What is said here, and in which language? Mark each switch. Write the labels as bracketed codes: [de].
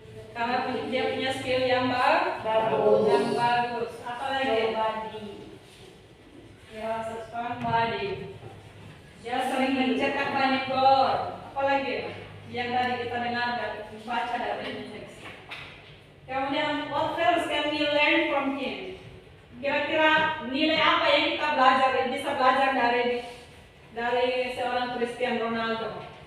[id] Karena dia punya skill yang bagus. Apa lagi? Ya, strong body. Dia sering mencetak banyak gol. Apa lagi? Yang tadi kita dengar dan baca dari teks. Kemudian, [en] what else can we learn from him? [id] Kira-kira nilai apa yang kita bisa belajar dari seorang Cristiano Ronaldo?